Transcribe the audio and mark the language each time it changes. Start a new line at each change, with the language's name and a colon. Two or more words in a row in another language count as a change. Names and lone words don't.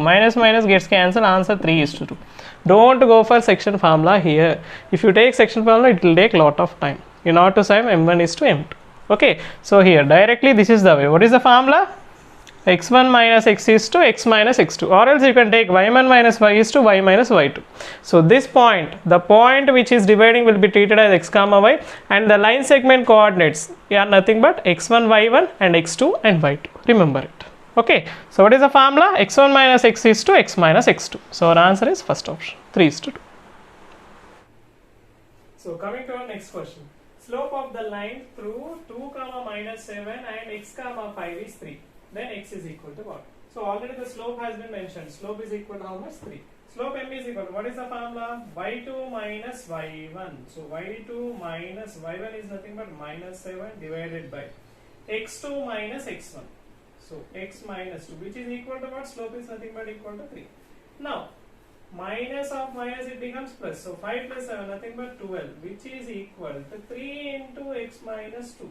English: Minus minus gets cancelled. Answer 3 is to 2. Don't go for section formula here. If you take section formula, it will take lot of time. In order to solve m1 is to m2. Okay. So here directly this is the way. What is the formula? x1 minus x is to x minus x2, or else you can take y1 minus y is to y minus y2. So this point, the point which is dividing will be treated as x, y, and the line segment coordinates are nothing but x1, y1 and x2 and y2. Remember it. Okay. So what is the formula? x1 minus x is to x minus x2. So our answer is first option, 3 is to 2. So coming to our next question. Slope of the line through 2, minus 7 and x, 5 is 3. Then x is equal to what? So already the slope has been mentioned. Slope is equal to how much? 3. Slope m is equal to, what is the formula? y2 minus y1. So y2 minus y1 is nothing but minus 7 divided by x2 minus x1. So x minus 2, which is equal to what? Slope is nothing but equal to 3. Now minus of minus, it becomes plus. So 5 plus 7 nothing but 12, which is equal to 3 into x minus 2.